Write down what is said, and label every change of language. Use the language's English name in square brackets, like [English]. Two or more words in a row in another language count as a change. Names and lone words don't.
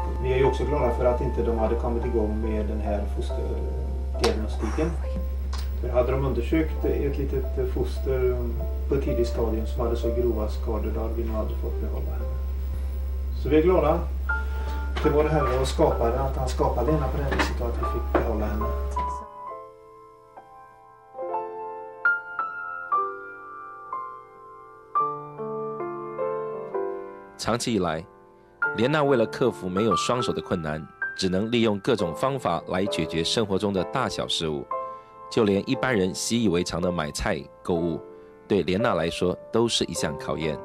[Swedish] Vi är ju också glada för att inte de hade kommit igång med den här fosterdiagnostiken. För hade de undersökt ett litet foster på ett tidigt stadium som hade så grova skador, då hade vi nog aldrig fått behålla henne. Så vi är glada till vår Herre och skapade att han skapade Lena på det här viset och att vi fick behålla henne. [Chinese] 长期以来，莲娜为了克服没有双手的困难，只能利用各种方法来解决生活中的大小事务，就连一般人习以为常的买菜购物，对莲娜来说都是一项考验。